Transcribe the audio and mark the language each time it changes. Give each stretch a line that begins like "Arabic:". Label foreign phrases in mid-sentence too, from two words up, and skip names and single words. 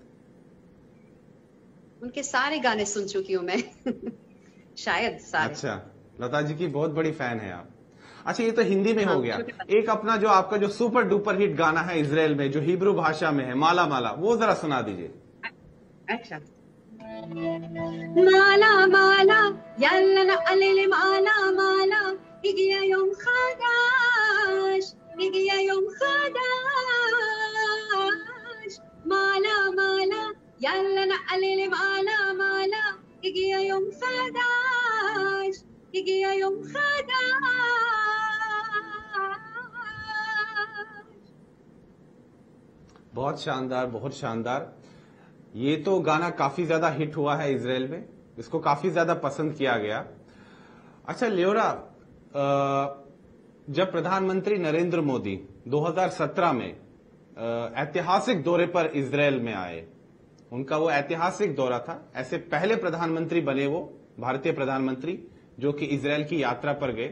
Hindi: उनके सारे गाने सुन चुकी हूँ मैं शायद सारे। अच्छा, लता जी की बहुत बड़ी फैन है आप। अच्छा, ये तो हिंदी में हो गया। एक अपना जो आपका जो
English: super duper hit
Hindi: गाना है इजराइल में, जो हिब्रू भाषा में है, माला माला, वो जरा सुना दीजिए। अच्छा।
Hebrew: מעלה מעלה יאללה נעלה למעלה מעלה, הגיע יום חדש, הגיע יום חדש, מעלה מעלה יאללה נעלה למעלה מעלה, הגיע יום חדש, הגיע יום חדש।
Hindi: बहुत शानदार, बहुत शानदार। ये तो गाना काफी ज्यादा हिट हुआ है इजराइल में, इसको काफी ज्यादा पसंद किया गया। अच्छा लियोरा, जब प्रधानमंत्री नरेंद्र मोदी 2017 में ऐतिहासिक दौरे पर इजराइल में आए, उनका वो ऐतिहासिक दौरा था, ऐसे पहले प्रधानमंत्री बने वो भारतीय प्रधानमंत्री जो कि इजराइल की यात्रा पर गए।